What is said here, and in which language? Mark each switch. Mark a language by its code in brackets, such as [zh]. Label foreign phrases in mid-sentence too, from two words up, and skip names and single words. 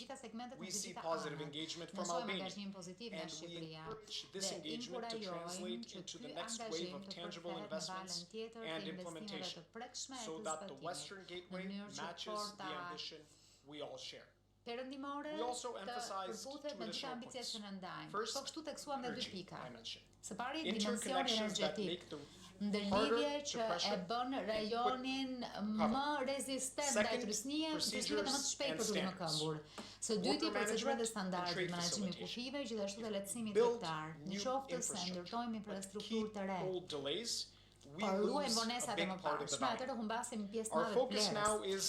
[en] We see positive engagement from Albania, and we encourage this engagement to translate into the next wave of tangible investments and implementation, so that the Western Gateway matches the ambition we all share. We also emphasized two additional points. First, energy dimension. Interconnections that make the [sq] ndërlidhje që e bën rajonin më rezistent ndaj trysnive dhe më të shpejt për të më këmbur. Së dyti, procedurat dhe standardet, menaxhimi i kufive, gjithashtu dhe lehtësimi tregtar, në qoftë se ndërtojmë infrastrukturë të re, por ruajmë vonesat e mëparshme, atëherë humbasim pjesë të madhe të plerës.